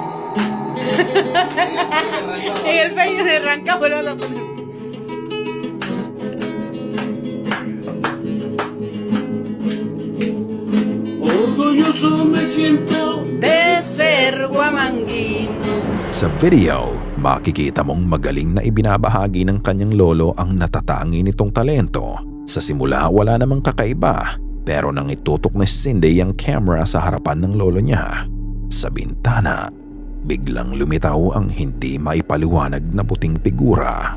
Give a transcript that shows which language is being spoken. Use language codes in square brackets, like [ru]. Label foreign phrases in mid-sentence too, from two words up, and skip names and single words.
[es] En el pecho se arranca, vuelvo a poner. Orgulloso me siento De ser guamanguino. [tl] Sa video, makikita mong magaling na ibinabahagi ng kanyang lolo ang natatangi nitong talento. Sa simula wala namang kakaiba, pero nang itutok ni Cindy ang camera sa harapan ng lolo niya, sa bintana, biglang lumitaw ang hindi maipaliwanag na puting figura.